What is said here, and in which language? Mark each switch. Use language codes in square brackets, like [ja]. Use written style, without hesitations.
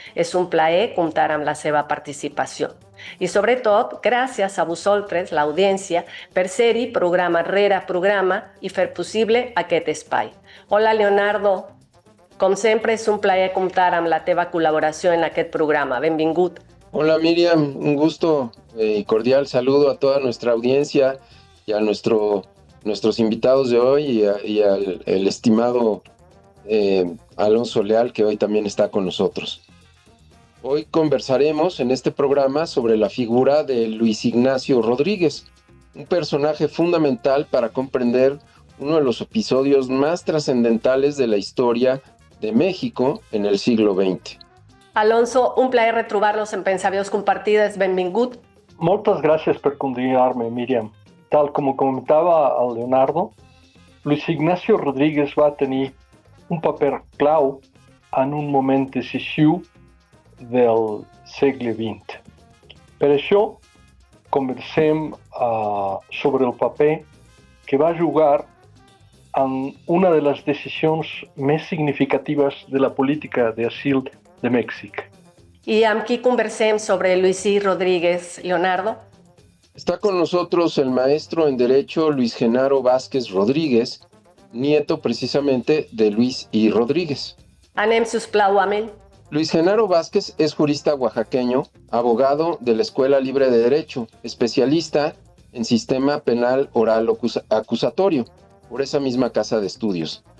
[ca] És un plaer comptar amb la seva participació. I sobretot, gràcies a vosaltres, l'audiència, per ser-hi programa rere programa i fer possible aquest espai. Hola, Leonardo. Com sempre, és un plaer comptar amb la teva col·laboració en aquest programa. Benvingut. [es] Hola Miriam, un gusto y cordial saludo a toda nuestra audiencia y a nuestros invitados de hoy y al el estimado Alonso Leal, que hoy también está con nosotros. Hoy conversaremos en este programa sobre la figura de Luis Ignacio Rodríguez, un personaje fundamental para comprender uno de los episodios más trascendentales de la historia de México en el siglo XX. [ca] Alonso, un plaer retrobar-nos en Pensar Veus Compartides. Benvingut. Moltes gràcies per convidar-me, Míriam. Tal com comentava el Leonardo, Luis Ignacio Rodríguez va tenir un paper clau en un moment decisiu del segle XX. Per això, conversem sobre el paper que va jugar en una de les decisions més significatives de la política d'asil de Mèxic. ¿Y amb qui conversem sobre Luis I. Rodríguez, Leonardo? [es] Está con nosotros el maestro en Derecho Luis Genaro Vázquez Rodríguez, nieto precisamente de Luis I. Rodríguez. [ca] Anem, sisplau, amb ell. [es] Luis Genaro Vázquez es jurista oaxaqueño, abogado de la Escuela Libre de Derecho, especialista en sistema penal oral acusatorio, por esa misma casa de estudios.